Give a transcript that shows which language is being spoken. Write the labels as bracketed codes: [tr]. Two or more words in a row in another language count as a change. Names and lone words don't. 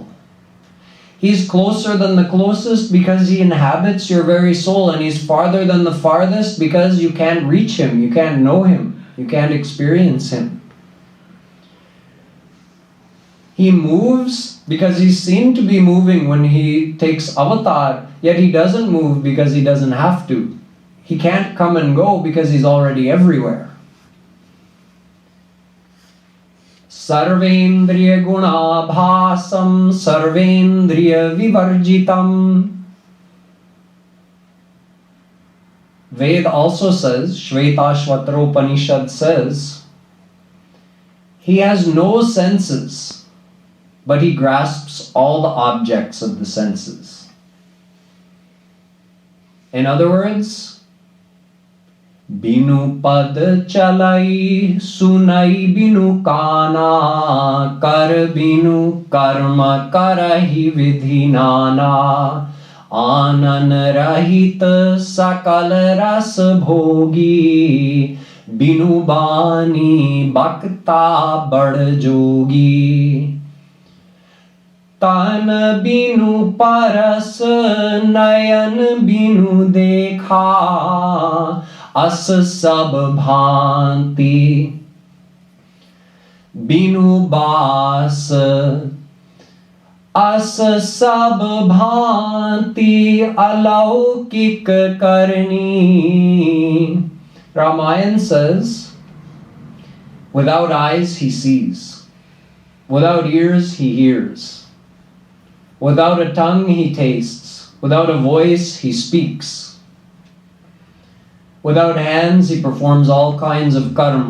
[en] He's closer than the closest because he inhabits your very soul, and he's farther than the farthest because you can't reach him, you can't know him, you can't experience him. He moves because he's seen to be moving when he takes avatar, yet he doesn't move because he doesn't have to. He can't come and go because he's already everywhere. [sa] सर्वेन्द्रिय गुणाभासं सर्वेन्द्रिय विवर्जितम्. [en] Ved also says, Shvetashvatra Upanishad says, he has no senses, but he grasps all the objects of the senses. In other words, [awa] बिनु पद चलइ सुनइ बिनु काना कर बिनु करम करहि बिधि नाना आनन रहित सकल रस भोगी बिनु बानी भक्त बड़ जोगी तन बिनु परस नयन बिनु देखा अस सब भाँति बिनु बास अस सब भाँति अलौकिक करनी. [en] Ramayana says, without eyes he sees, without ears he hears, without a tongue he tastes, without a voice he speaks. Without hands, he performs all kinds of karma.